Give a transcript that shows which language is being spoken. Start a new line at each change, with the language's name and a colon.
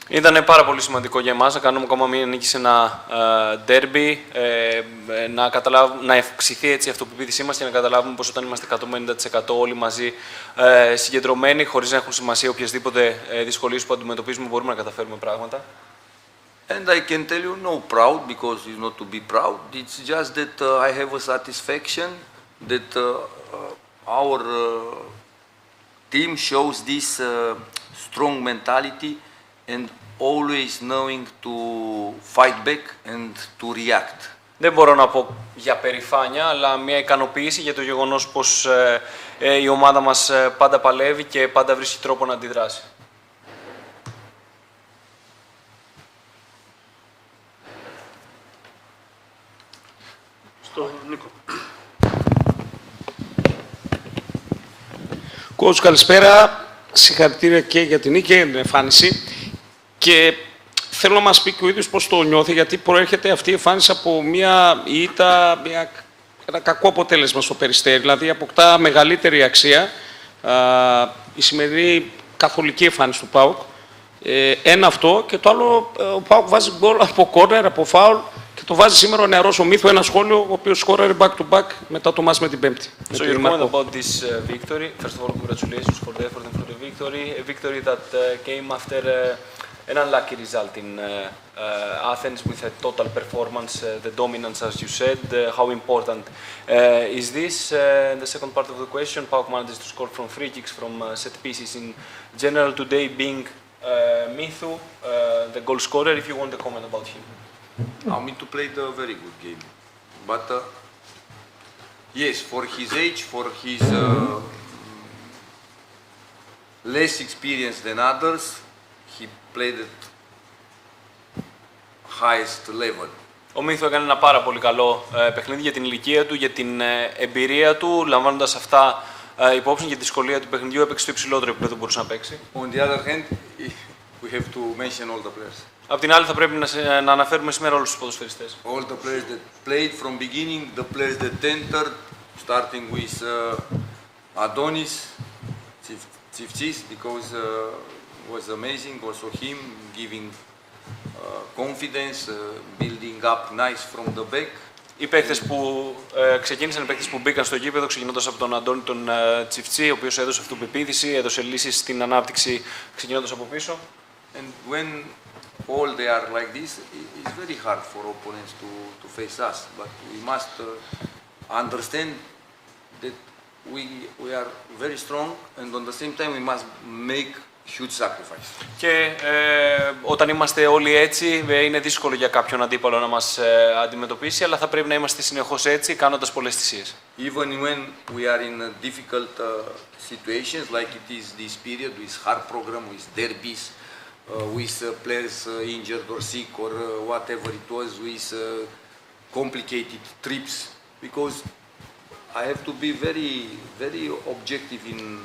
Greek: Ήταν πάρα πολύ σημαντικό για εμάς να κάνουμε ακόμα μία νίκη σε ένα derby, να αυξηθεί έτσι η αυτοπεποίθησή μας και να καταλάβουμε πως όταν είμαστε 150% όλοι μαζί συγκεντρωμένοι, χωρίς να έχουν σημασία οποιασδήποτε δυσκολίες που αντιμετωπίζουμε, μπορούμε να καταφέρουμε πράγματα.
English: And I can tell you, no proud, because it's not to be proud. It's just that I have a satisfaction that our team shows this strong mentality and always knowing to fight back and to react.
Greek: Δεν μπορώ να πω για περηφάνεια, αλλά μια ικανοποίηση για το γεγονός πως η ομάδα μας πάντα παλεύει και πάντα βρίσκει τρόπο να αντιδράσει. Στο Νίκο. Coach, καλησπέρα. Συγχαρητήρια και για την νίκη και την εμφάνιση. Και θέλω να μας πει και ο ίδιος πώς το νιώθει, γιατί προέρχεται αυτή η εμφάνιση από μια ήττα, ένα κακό αποτέλεσμα στο Περιστέρι. Δηλαδή αποκτά μεγαλύτερη αξία η σημερινή καθολική εμφάνιση του ΠΑΟΚ. Ένα αυτό, και το άλλο, ο ΠΑΟΚ βάζει γκολ από κόρνερ, από φάουλ, και το βάζει σήμερα ο νεαρός ο Μύθου, ένα σχόλιο, ο οποίος σκόραρε back-to-back μετά το μάτς με την Πέμπτη.
English: So your comment about this victory, first of all, congratulations for the effort and for the victory. A victory that came after an unlucky result in Athens with a total performance, the dominance, as you said. How important is this? The second part of the question, PAOK manages to score from free kicks, from set pieces in general. Today being Mithu, the goal scorer, if you want to comment about him. Mithu played a very good game, but yes, for his age, for his less experience than others, he played at highest level.
Greek: Ο Μύθου έκανε ένα πάρα πολύ καλό παιχνίδι για την ηλικία του, για την εμπειρία του, λαμβάνοντας αυτά υπόψη και τη δυσκολία του παιχνιδιού, έπαιξε στο υψηλότερο επίπεδο που μπορούσε να παίξει.
English: On the other hand, we have to mention all the players.
Greek: Απ' την άλλη, θα πρέπει να αναφέρουμε σήμερα όλους τους ποδοσφαιριστές.
English: All the players that played from beginning, the players that entered, starting with Adonis, Tsivtsis, because was amazing. Also him giving confidence, building up nice from the back.
Greek: Οι παίκτες που ξεκίνησαν, οι παίκτες που μπήκαν στο γήπεδο, ξεκινώντας από τον Αντώνη τον Τσιφτσί, ο οποίος έδωσε αυτοπεποίθηση, έδωσε λύσεις στην ανάπτυξη ξεκινώντας από πίσω.
English: And when all they are like this, it's very hard for opponents to face us. But we must understand that we are very strong, and on the same time we must make huge sacrifice.
Greek: Και όταν είμαστε όλοι έτσι, είναι δύσκολο για κάποιον αντίπαλο να μας αντιμετωπίσει, αλλά θα πρέπει να είμαστε συνεχώς έτσι, κάνοντας πολλές θυσίες.
English: Even when we are in difficult situations, like it is this period with hard program, with derbies, with players injured or sick or whatever it was, with complicated trips, because I have to be very, very objective in